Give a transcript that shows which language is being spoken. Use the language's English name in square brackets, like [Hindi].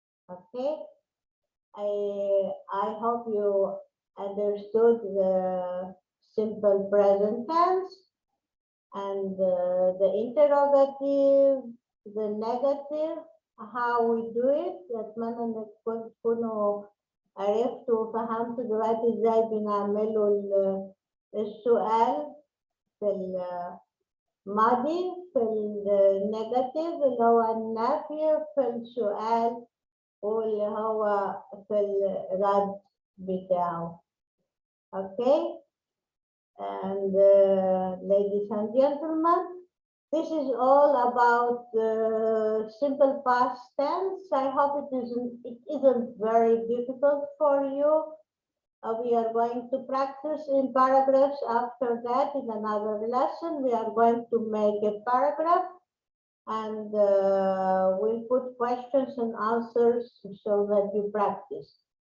[English] Okay, I hope you understood the simple present tense and the interrogative, the negative, how we do it. [Arabic] أتمنى إنكم تكونوا عرفتوا وفهمتوا دلوقتي إزاي بنعملوا السؤال في الماضي، في النيجاتيف اللي هو النفي، في السؤال واللي هو في الرد بتاعه. [English] Okay, and ladies and gentlemen, this is all about simple past tense. I hope it isn't very difficult for you. We are going to practice in paragraphs. After that, in another lesson, we are going to make a paragraph and we'll put questions and answers so that you practice.